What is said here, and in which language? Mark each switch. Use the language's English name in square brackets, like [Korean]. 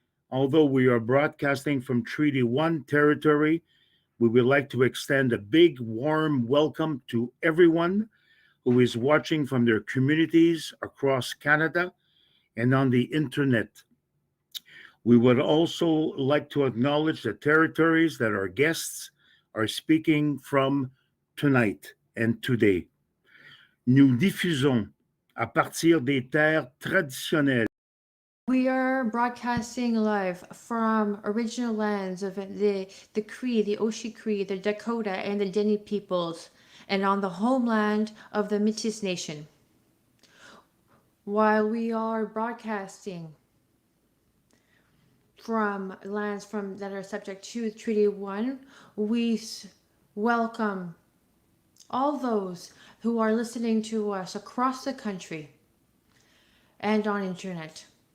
[English] Although we are broadcasting from Treaty 1 territory, we would like to extend a big, warm welcome to everyone who is watching from their communities across Canada and on the internet. We would also like to acknowledge the territories that our guests are speaking from tonight and today. [French] Nous diffusons à partir des terres traditionnelles. [English] We are broadcasting live from original lands of the Cree, the Oshie Cree, the Dakota, and the Dene peoples, and on the homeland of the Métis Nation. While we are broadcasting from lands that are subject to Treaty 1, we welcome all those who are listening to us across the country and on internet.